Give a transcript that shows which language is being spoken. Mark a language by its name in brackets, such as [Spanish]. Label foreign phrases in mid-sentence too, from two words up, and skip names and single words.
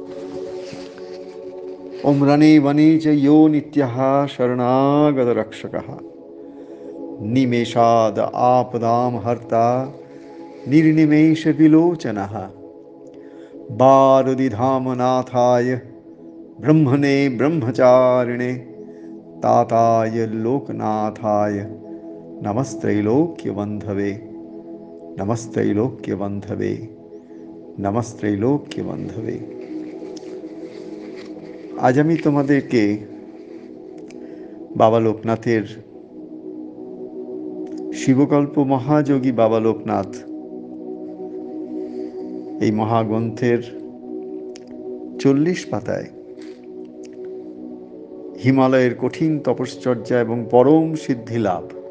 [Sanskrit] ॐ रणे वने च यो नित्यः शरणागतरक्षकः निमेषाद आपदां हर्ता निर्निमेषविलोचनः बारदिधामनाथाय ब्रह्मणे ब्रह्मचारिणे ताताय लोकनाथाय नमस्त्रैलोक्यबन्धवे नमस्त्रैलोक्यबन्धवे नमस्त्रैलोक्यबन्धवे। [Bangla] আজ আমি তোমাদেরকে বাবা লোকনাথের শিবকল্প মহাযোগী বাবা লোকনাথ এই মহাগ্রন্থের 40 পাতায় হিমালয়ের কঠিন তপশ্চর্যা এবং পরম সিদ্ধি লাভ,